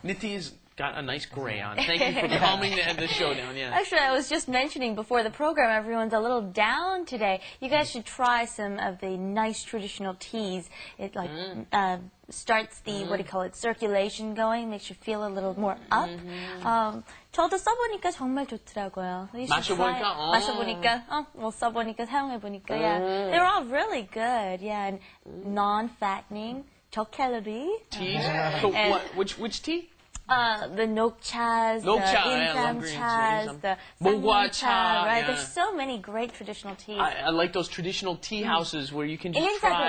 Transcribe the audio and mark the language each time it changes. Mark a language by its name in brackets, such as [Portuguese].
[English] Nitty's got a nice gray on. Thank you for calming the show down. Yeah. Actually, I was just mentioning before the program, everyone's a little down today. You guys should try some of the nice traditional teas. It like starts the what do you call it, circulation going, makes you feel a little more up. [Korean] 저도 써보니까 정말 좋더라고요. [English] You should try it. [Korean] 마셔보니까? 마셔보니까, 뭐 써보니까 사용해보니까, yeah. [English] They're all really good, yeah, and non-fattening, 저칼로리. Teas? So which tea? The 녹차s, the 인삼차s, the [Korean] 목화차, [English] right? yeah. There's so many great traditional teas. I like those traditional tea houses where you can just try